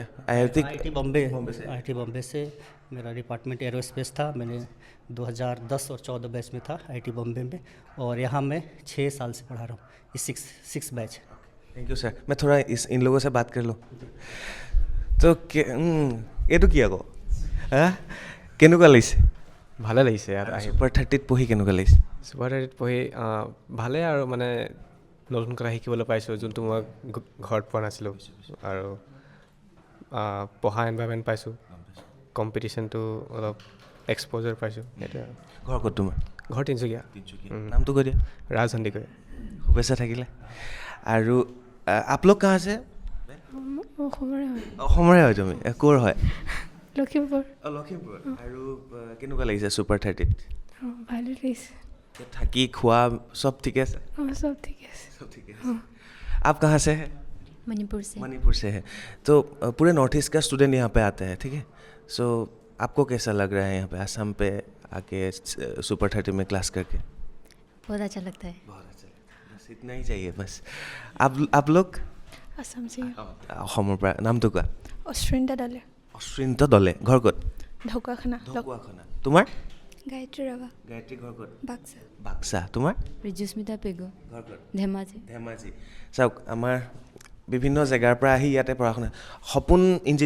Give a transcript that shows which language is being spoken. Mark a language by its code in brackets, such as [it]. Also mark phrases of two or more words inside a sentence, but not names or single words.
[hi] IIT बॉम्बे से मेरा डिपार्टमेंट एरोस्पेस था। मैंने 2010 और 14 बैच में था IIT बॉम्बे में, और यहाँ मैं 6 साल से पढ़ा रहा हूँ, ये 6 बैच। [en] thank you sir. [hi] मैं थोड़ा इन लोगों से बात कर लूँ तो [as] এইটো কি আকৌ কেনেকুৱা লাগিছে? ভালে লাগিছে ইয়াত আহি। Super 30ত পঢ়ি কেনেকুৱা লাগিছে? Super 30ত পঢ়ি ভালেই আৰু মানে নতুন কথা শিকিবলৈ পাইছোঁ, যোনটো মই ঘৰত পোৱা নাছিলোঁ। আৰু পঢ়া এনভাইৰনমেণ্ট পাইছোঁ, কম্পিটিশ্যনটো অলপ এক্সপ'জাৰ পাইছোঁ, সেইটোৱে আৰু। ঘৰ ক'ত তোমাৰ? ঘৰ তিনিচুকীয়া। নামটো কৈ দিয়া। ৰাজ সন্দিকৈ। শুভেচ্ছা থাকিলে। আৰু [hi] आप लोग कहाँ से? [as] অসমৰে হয় তুমি? ক'ৰ হয়? লখিমপুৰ। লখিমপুৰ। আৰু কেনেকুৱা লাগিছে Super 30ত? ভালে লাগিছে। থাকি খোৱা সব ঠিকে আছে? [hi] सब ठीक है। सब ठीक है। आप कहाँ से हैं? मणिपुर से है। तो पूरे नॉर्थ ईस्ट का स्टूडेंट यहाँ पे आते हैं, ठीक है। सो आपको कैसा लग रहा है यहाँ पे असम पे आके Super 30 में क्लास करके? बहुत अच्छा लगता है। बहुत अच्छा लगता है, बस इतना ही चाहिए बस। आप लोग? असम से। [as] অসমৰ পৰা। নামটো কোৱা? অশ্বিন্তা দলে। অশ্বিন্ত দলে। ঘৰ ক'ত? ঢকুৱাখানা। তোমাৰ? গায়ত্ৰী ৰাভা। গায়ত্ৰী ঘৰ ক'ত? বাক্সা। বাক্সা। তোমাৰ? ৰিজুস্মিতা পেগু। ঘৰ ক'ত? ধেমাজি। চাওক আমাৰ বিভিন্ন জেগাৰ পৰা আহি ইয়াতে পঢ়া শুনা।